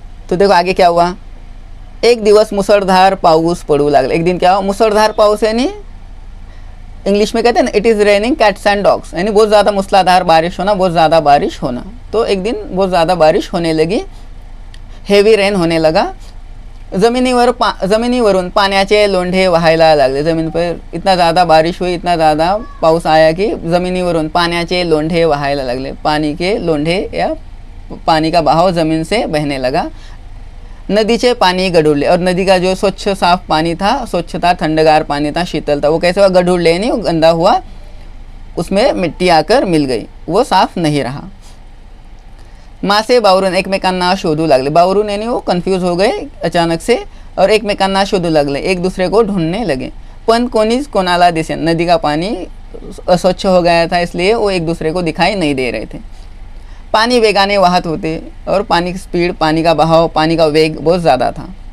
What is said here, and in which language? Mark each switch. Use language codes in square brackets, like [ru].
[hi] तो देखो आगे क्या हुआ। [mr] एक दिवस मुसळधार पाऊस पडू लागला। [hi] एक दिन क्या हुआ, मुसळधार पाऊस, यानी इंग्लिश में कहते हैं ना, [en] it is raining cats and dogs, [hi] यानी बहुत ज़्यादा मूसलाधार बारिश होना, बहुत ज़्यादा बारिश होना। तो एक दिन बहुत ज़्यादा बारिश होने लगी, हेवी रेन होने लगा। [mr] जमिनीवरून पाण्याचे लोंढे वहायला लागले। [hi] ज़मीन पर इतना ज़्यादा बारिश हुई, इतना ज़्यादा पाऊस आया कि [mr] ज़मीनीवरून पाण्याचे लोंढे वहायला लगले। [hi] पानी के लोंढे या पानी का बहाव ज़मीन से बहने लगा। [mr] नदीचे पानी गढ़ुड़ले, [hi] और नदी का जो स्वच्छ साफ पानी था, स्वच्छ था, ठंडगार पानी था, शीतल था, वो कैसे हुआ, गढ़ुड़ले नहीं, वो गंदा हुआ, उसमें मिट्टी आकर मिल गई, वो साफ नहीं रहा। [mr] मासे बावरून एकमेकांना शोधू लागले। [hi] बावरून यानी वो कन्फ्यूज हो गए अचानक से, और [mr] एकमेकांना शोधू लागले, [hi] एक दूसरे को ढूंढने लगे। [mr] पण कोणीच कोणाला दिसे, [hi] नदी का पानी अस्वच्छ हो गया था, इसलिए वो एक दूसरे को दिखाई नहीं दे रहे थे। [mr] पानी वेगाने वाहत होते, [hi] और पानी की स्पीड, पानी का बहाव, पानी का वेग बहुत ज़्यादा था।